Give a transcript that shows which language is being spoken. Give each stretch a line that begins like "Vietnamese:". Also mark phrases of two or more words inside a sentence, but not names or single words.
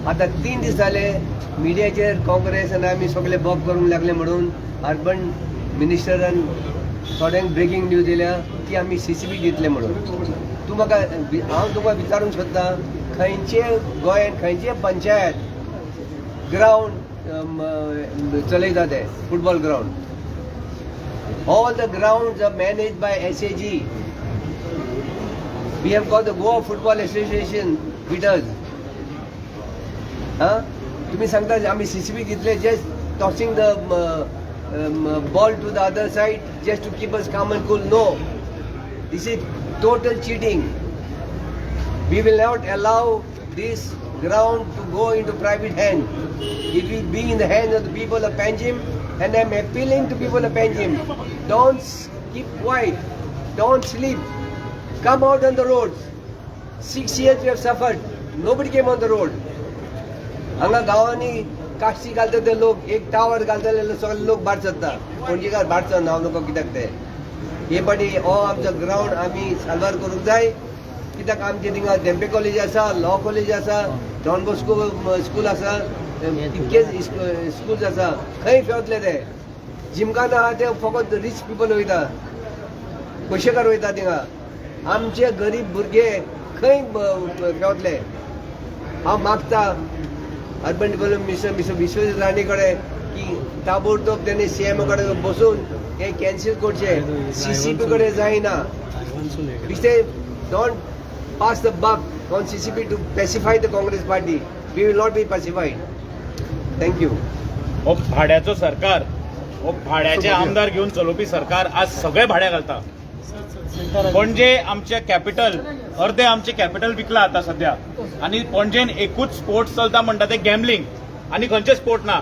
Konkani: आतां 3 दीस जाले मिडियाचेर काँग्रेस आनी आमी सगळे बॉक करूंक लागले म्हणून अर्बन मिनिस्टरान थोड्यांक
English: breaking news
Konkani: दिल्या की आमी सीसीबी दितले म्हणून. तूं म्हाका, हांव तुका विचारूंक सोदता, खंयचे गोंयांत खंयचे पंचायत ग्राउंड चलयता ते फुटबॉल ग्राउंड?
English: All the grounds are managed by SAG. We have got the Goa Football Association with us.
Marathi: तुम्ही सांगता आम्ही CCB घेतले,
English: just tossing the ball to the other side just to keep us calm and cool. No, this is total cheating. We will not allow this ground to go into private hand. It will be in the hands of the people of Panjim, and I am appealing to people of Panjim, don't keep quiet, don't sleep, come out on the roads. 6 years we have suffered, nobody came on the road.
Konkani: हांगा गांवांनी काश्टी घालता ते लोक, एक टावर घालतले सगळे लोक भायर सरता. पणजेकार भायर सरना, हांव नको कित्याक ते. हे फाटी हो आमचो ग्राउंड आमी साल्वार करूंक जाय. कित्याक आमचे थिंगा धेंपे कॉलेज आसा, लॉ कॉलेज आसा, डॉन बॉस्को स्कूल आसा, इतकेच स्कूल्स आसा. खंय फेवतले ते? जिमखाना आहा ते फकत
English: rich people
Konkani: वयता. कशेकार वयता थिंगा आमचे गरीब भुरगे खंय रावतले. हांव मागता
English: urban development minister
Konkani: विश्वजीत राणे कडेन की ताबडतोब तेणे सीएम कडेन बसून हे कॅन्सल करचे. सीसीपी कडेन जायना.
English: They don't pass the buck on CCP to pacify the Congress party. We will not be pacified. Thank you.
Konkani: हो भाड्याचं सरकार, हो भाड्याचे आमदार घेऊन चलोवपी सरकार आज सगळे भाड्या घालता. पणजे आमचे कॅपिटल, अर्धे आमचे कॅपिटल विकला आता सध्या. आणि पणजेन एकूच स्पोर्ट्स चलता म्हणटा ते गॅमलिंग आणि खंयचे स्पोर्ट ना.